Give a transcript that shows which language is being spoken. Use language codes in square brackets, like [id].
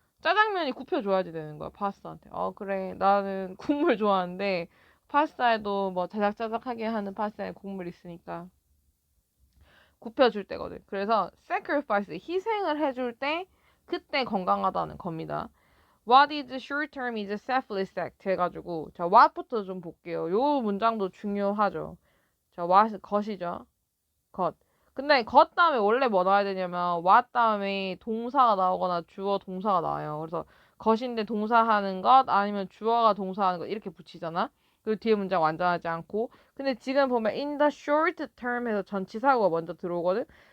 [ko] 짜장면이 굽혀줘야지 되는 거야, 파스타한테. 그래. 나는 국물 좋아하는데, 파스타에도 뭐 자작자작하게 하는 파스타에 국물 있으니까. 굽혀줄 때거든. 그래서 sacrifice, 희생을 해줄 때, 그때 건강하다는 겁니다. [en] What is short term is selfless act [ko] 해가지고, 자, what부터 좀 볼게요. 요 문장도 중요하죠. 자, what, 것이죠. 것. 근데 것 다음에 원래 뭐 나와야 되냐면 what 다음에 동사가 나오거나 주어 동사가 나와요. 그래서 것인데 동사하는 것 아니면 주어가 동사하는 것 이렇게 붙이잖아. 그리고 뒤에 문장 완전하지 않고. 근데 지금 보면 [en] in the short term [ko] 해서 전치사구가 먼저 들어오거든.